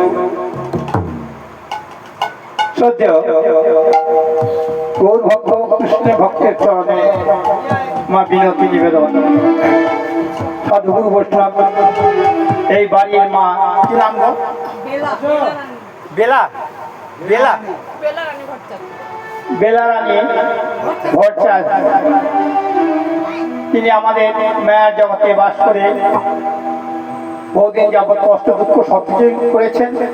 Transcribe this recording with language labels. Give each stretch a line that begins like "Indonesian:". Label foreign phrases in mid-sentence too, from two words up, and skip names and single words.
Bangla: সদ্য গৌর ভক্ত কৃষ্ণ ভক্তের চরণে মা বিনতি নিবেদন সাধুগুরু বৈষ্ণব এই বাড়ির মা কি নাম গো বেলা বেলা বেলা রানী ভট্টাচার্য তিনি আমাদের মায়ের জগতে বাস করে বহুদিন যাবৎ কষ্ট দুঃখ সহ্য করেছেন।